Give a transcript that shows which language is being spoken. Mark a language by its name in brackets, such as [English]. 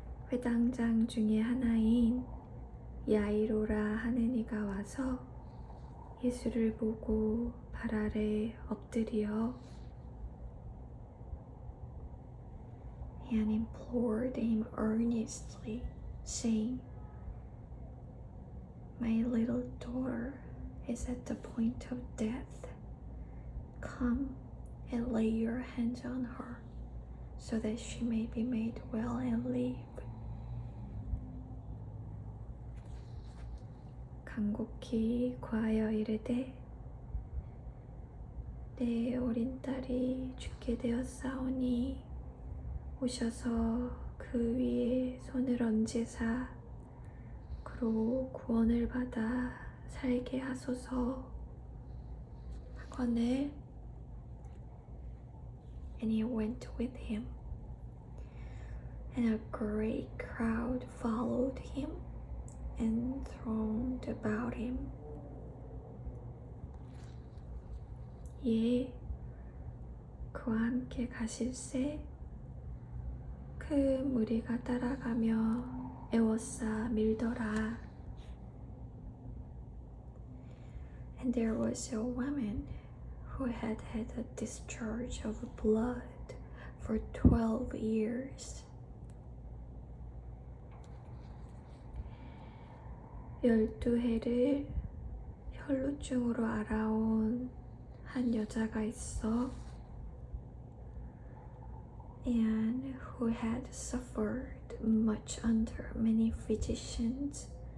[Korean] 회당장 중에 하나인 야이로라 하는 이가 와서 예수를 보고 발 아래 엎드려 [English] and implored him earnestly, saying, My little daughter is at the point of death. Come and lay your hands on her, so that she may be made well and live. [Korean] 간곡히 구하여 이르되 내 어린 딸이 죽게 되었사오니 오셔서 그 위에 손을 얹으사 그로 구원을 받아 살게 하소서 하거늘 [English] And he went with him, and a great crowd followed him and thronged about him. [Korean] 이에 그와 함께 가실새 큰 무리가 따라가며 애워싸 밀더라. [English] And there was a woman who had had a discharge of blood for 12 years. [Korean] 12해를 혈루증으로 앓아온 한 여자가 있어 [English] and who had suffered much under many physicians